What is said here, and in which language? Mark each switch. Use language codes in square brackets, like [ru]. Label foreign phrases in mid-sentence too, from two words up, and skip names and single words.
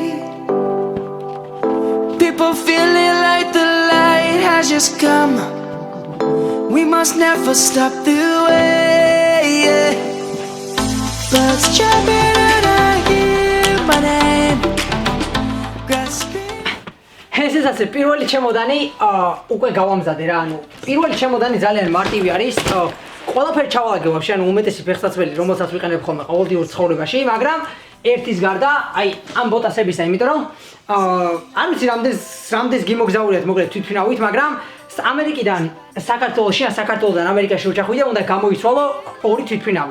[en] People feeling like the light has just come. We must never stop the way. Birds chirping and I hear my name. Grasping. [ka] ეს ასე პირველი ჩემოდანი უკვე გავამზადე რა, პირველი ჩემოდანი ძალიან მარტივი არის, ყველაფერი ჩავალაგე ვაფშე, უმეტესი ფეხსაცმელი, რომელსაც ვიყენებ ხოლმე ყოველდღიურ ცხოვრებაში, მაგრამ ერთის გარდა, აი ამ ბოტასებისა, იმიტომ რომ არ ვიცი რამდენს გიმოგზაურეთ მოკლედ თვითმფრინავით, მაგრამ ამერიკიდან საქართველოში, საქართველოდან ამერიკაში ვეჭახვიდე, უნდა გამოიცვალო ორი თვითმფრინავი.